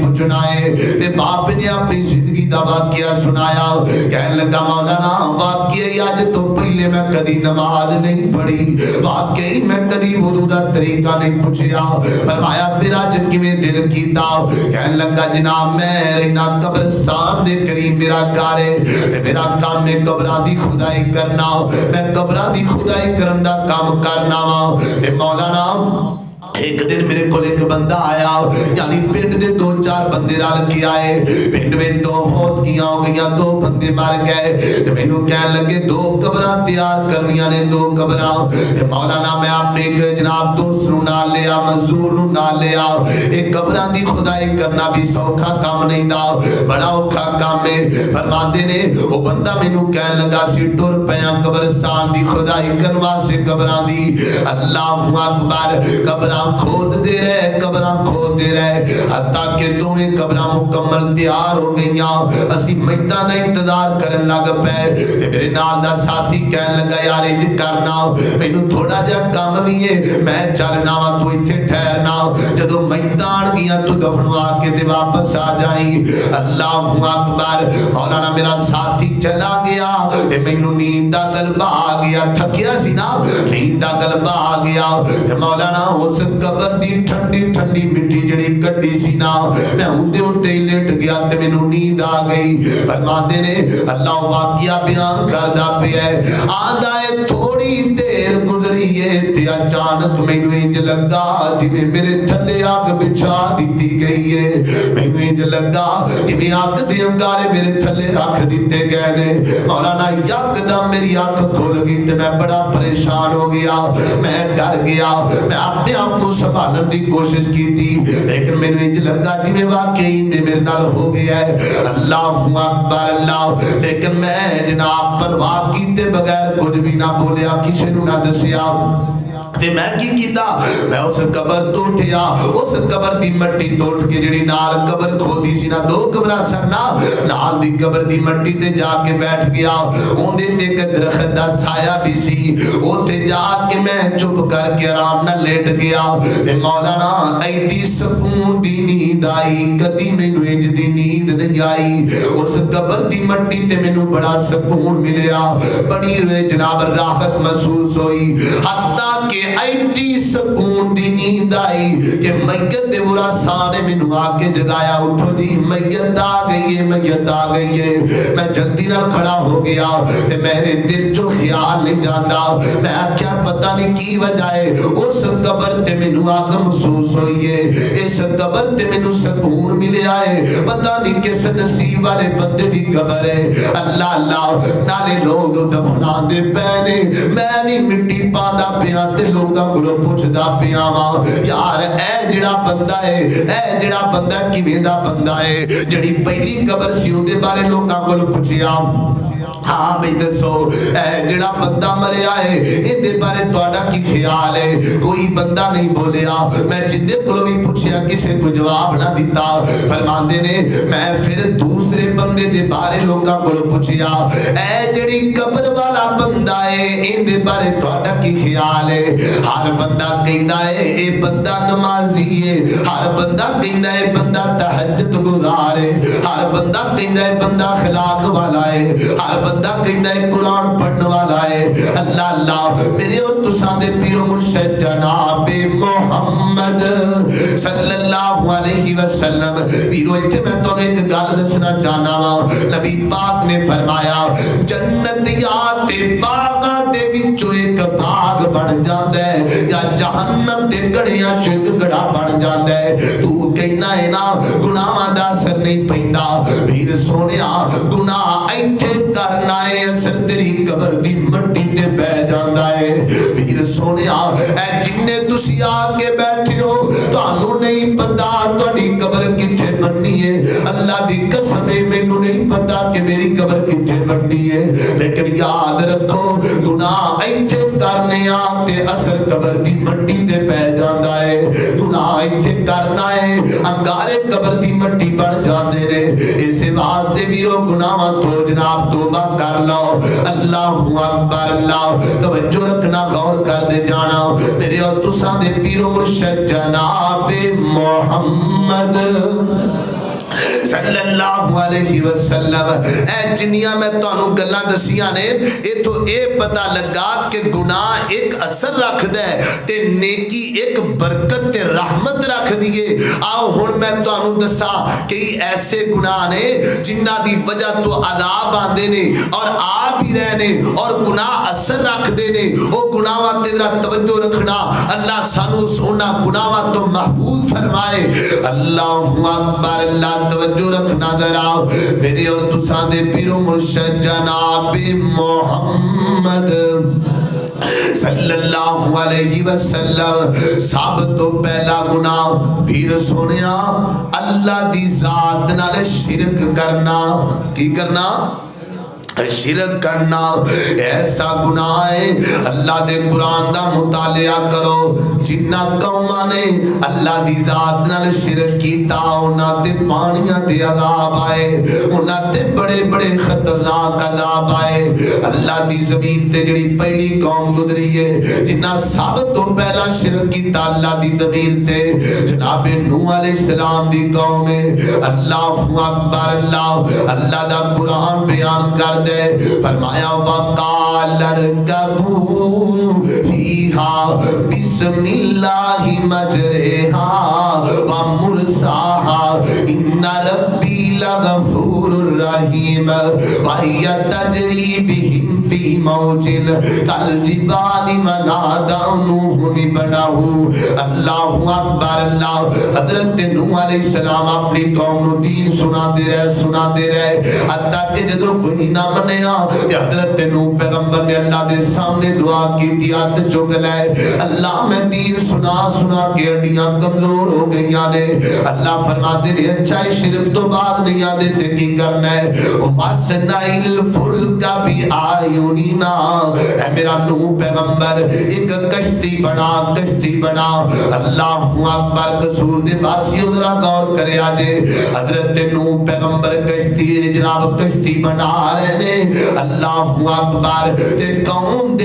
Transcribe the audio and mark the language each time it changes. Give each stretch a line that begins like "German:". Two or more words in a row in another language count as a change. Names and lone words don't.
Punjabi: پوچھنا ہے تے باپ نے اپنی زندگی دا واقعہ سنایا کہنے لگا مولانا واقعی اج تو پہلے میں کدی نماز نہیں پڑھی واقعی میں کدی وضو دا طریقہ نہیں پوچھیا فرمایا پھر اج کیویں دل کیتا کہنے لگا جناب میں رہنا قبرستان دے قریب میرا گھر ہے تے میرا کام ہے قبراں دی خدائی کرنا میں قبراں دی خدائی کرن دا کام کرنا وا تے مولانا
Urdu: ایک دن میرے کو ایک بندہ آیا
Punjabi: یعنی پنڈ دے دو چار بندے رل کے آئے پنڈ میں دو فوت کیاں ہو گئیاں دو بندے مر گئے تے مینوں کہن لگے دو قبراں تیار کرنیاں نے دو قبراں تے مولانا میں اپنے ایک جناب دوست نوں نال لیا مزدور نوں نال لیا ایک قبراں دی خدائی کرنا بھی سوکھا کام نہیں دا بڑا اوکھا کام ہے فرماندے نے او بندہ مینوں کہن لگا سی ٹر پیاں قبرستان دی خدائی کرن واسطے قبراں دی
Arabic: اللہ اکبر
Punjabi: قبراں کھود دے رہے قبراں کھود دے رہے حتیٰ کہ دویں قبراں مکمل تیار ہو گئیاں اسی میتاں دا انتظار کرن لگ پے تے میرے نال دا ساتھی کہن لگا یار انج کرنا مینوں تھوڑا جہا کام بھی ہے میں چلنا وا تو ایتھے ٹھہرنا جدوں میتاں آن گیاں تو دفنوا کے تے واپس آ جائیں
Arabic: اللہ اکبر
Punjabi: مولانا میرا ساتھی چلا گیا تے مینوں نیند دا غلبہ آ گیا تھکیا سی نا نیند دا غلبہ آ گیا تے مولانا اس قبر دی ٹھنڈی ٹھنڈی مٹی جڑی کڈی سی نا میں اندے اتے لیٹ گیا تے مینوں نیند آ گئی فرماندے نے اللہ واقعہ بیان کردا پیا ہے آندا ہے تھوڑی دیر گزری ہے تے اچانک مینوں انج لگا جویں میرے تھلے اگ بچھا دتی گئی ہے مینوں انج لگا جویں اگ دے انگارے میرے تھلے رکھ دتے گئے نے مولانا یکدم میری اکھ کھل گئی تے میں بڑا پریشان ہو گیا میں ڈر گیا میں اپنے آپ کو سنبھالن دی
Urdu: کوشش کی تھی لیکن میں نے
Punjabi: انج لگا جی واقعی میرے نال ہو گیا ہے
Arabic: اللہ اکبر
Punjabi: اللہ لیکن میں جناب پرواہ کیتے بغیر کچھ بھی نہ بولیا کسی نو نہ دسیا تے میں کی کیتا میں اس قبر تو اٹھیا اس قبر دی مٹی تو اٹھ کے جڑی نال قبر کھودی سی نا 2 قبراں سن نال دی قبر دی مٹی تے جا کے بیٹھ گیا اوندے تے ایک درخت دا سایہ بھی سی اوتھے جا کے میں چپ کر کے آرام نال لیٹ گیا تے مولانا ایڈی سکون دی نیند آئی کدی مینوں انج دی نیند نہیں آئی اس قبر دی مٹی تے مینوں بڑا سکون ملیا بڑی جناب راحت محسوس ہوئی حتیٰ کہ ایڈی سکون دی نیند آئی کہ میت دے ورثاء نے مینوں آ کے جگایا اٹھو جی میت آ گئی ہے میت آ گئی ہے میں جلدی نال کھڑا ہو گیا تے میرے دل جو خیال نہیں جاندا میں کیا پتہ نہیں کی وجہ ہے اس قبر تے مینوں آگ محسوس ہوئی ہے اس قبر تے مینوں سکون ملیا ہے پتہ نہیں کس نصیب والے بندے دی قبر ہے اللہ اللہ نالے لوگ دفنان دے پینے میں بھی مٹی پاندا پیا تے لوگاں کولوں پوچھدا پیا وا یار اے جڑا بندہ ہے اے جڑا بندہ کیویں دا بندہ ہے جڑی پہلی قبر سی اون دے بارے لوگاں کولوں پوچھیا ہاں بھئی دسو اے جڑا بندہ مریا ہے ان دے بارے تہاڈا کی خیال ہے کوئی بندہ نہیں بولیا میں جندے کولوں بھی پوچھیا کسے کو جواب نہ دیتا فرماندے نے میں پھر دوسرے بندے دے بارے لوگاں کولوں پوچھیا اے جڑی قبر والا بندہ ہے ان دے بارے تہاڈا کی خیال ہے ہر بندہ کہندا ہے اے بندہ نمازی ہے ہر بندہ کہندا ہے بندہ تہجد گزار ہے ہر بندہ کہندا ہے بندہ اخلاق والا ہے ہر بندہ کہندا ہے قرآن پڑھنے والا ہے اللہ اللہ میرے اور تساں دے پیر و مرشد جناب محمد
Arabic: صلی اللہ علیہ وسلم
Punjabi: پیرو ایتھے میں تانوں ایک گل دسنا چاہنا وا نبی پاک نے فرمایا جنتیات باغاں دے وچوں ایک باغ بن جاندا ہے یا جہنم دے گڑھیاں چوں ایک گڑھا بن جاندا ہے تو کہنا ہے نا گناہاں دا اثر نہیں پیندا پیر سونیا گناہ ایتھے کرنا ہے اثر تیری قبر دی مٹی تے بہ جاندا ہے پیر سونیا اے جننے تسی آ کے بیٹھے ہو تانوں نہیں پتا تہاڈی قبر کتھے بننی ہے اللہ دی قسم ہے مینوں نہیں پتا کہ میری قبر کتھے بننی ہے لیکن یاد رکھو گناہ ایتھے کرنے آ تے اثر قبر دی مٹی تے پہ جاندا ہے گناہ ایتھے کرنا ہے انگارے قبر دی مٹی بن جاندے نے اسے واسطے ویرو گناہاں تو جناب توبہ کر لو
Arabic: اللہ اکبر
Punjabi: اللہ توجہ رکھنا غور کر دے جانا میرے اور تساں دے پیر و مرشد جناب محمد
Arabic: صلی اللہ علیہ وسلم
Punjabi: اے جنیاں میں تانوں گلاں دسیاں نے اے تو اے پتہ لگا کہ گناہ ایک اثر رکھ دے تے نیکی ایک برکت تے رحمت رکھ دیے آؤ ہن میں تانوں دسا کہ ایسے گناہ نے جنہ دی وجہ تو عذاب آندے نے اور آ بھی رہنے اور گناہ اثر رکھ دے نے او گناہاں تے ذرا توجہ رکھنا اللہ سانو انہاں گناہاں تو محفوظ فرمائے
Arabic: اللہ اکبر
Punjabi: اللہ توجہ رکھنا ذرا میرے اور تساں دے پیر و مرشد جناب محمد
Arabic: صلی اللہ علیہ وسلم
Punjabi: سب تو پہلا گناہ پیر سونیا اللہ دی ذات نال شرک کرنا کی کرنا شرک کرنا ایسا گناہ ہے اللہ دے قرآن دا مطالعہ کرو جنہ قوماں نے اللہ دی ذات نال شرک کیتا انہاں تے پانیاں دے عذاب آئے انہاں تے بڑے بڑے خطرناک عذاب آئے اللہ دی زمین تے جڑی پہلی قوم گزری ہے جنہ سب تو پہلا شرک کیتا اللہ دی زمین تے جناب نوح
Arabic: علیہ السلام
Punjabi: دی قوم ہے
Arabic: اللہ اکبر
Punjabi: اللہ دا قرآن بیان کر فرمایا
Arabic: وقال اركبوا فيها بسم الله مجريها ومرساها ان ربي لغفور رحيم وهي تجري بهم في موج كالجبال ونادى نوح ابنه اللہ اکبر
Punjabi: اللہ حضرت نوح
Arabic: علیہ السلام
Punjabi: اپنی قوم کو دین سنا دے رہے حتیٰ کہ جدو کوئی نہ منیا کہ حضرت نوح پیغمبر نے اللہ دے سامنے دعا کی دیات چک لے اللہ میں دین سنا سنا کے ہڈیاں کمزور ہو گئی نے
Urdu: اللہ فرماتے ہیں
Punjabi: اچھا شرک تو بعد نہیں آدھے تے کی کرنا ہے
Arabic: وَاسْنَعِ الْفُلْكَ بِأَعْيُنِنَا
Punjabi: اے میرا نوح پیغمبر ایک کشتی بنا
Arabic: اللہ اکبر
Punjabi: قصور دے باسی ذرا غور کرے آجے حضرت نوح پیغمبر کشتی جناب کشتی بنا رہے نے
Arabic: اللہ اکبر
Punjabi: تے قوم دے